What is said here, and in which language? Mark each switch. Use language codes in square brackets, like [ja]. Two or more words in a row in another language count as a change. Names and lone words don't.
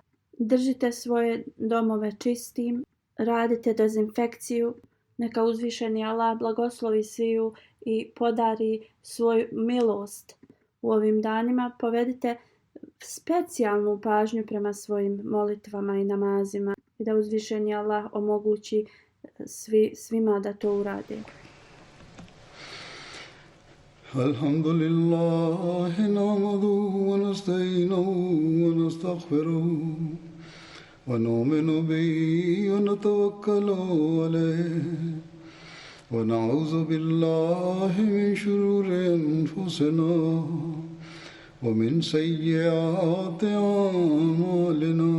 [bs] Držite svoje domove čistim, radite dezinfekciju, Neka uzvišeni Allah blagoslovi sviju i podari svoju milost. U ovim danima povedite specijalnu pažnju prema svojim molitvama i namazima i da uzvišeni Allah omogući svima da to urade. [ar] الحمد لله نحمده ونستعينه ونستغفره ونؤمن به ونتوكل عليه ونعوذ بالله من شرور أنفسنا ومن سيئات أعمالنا.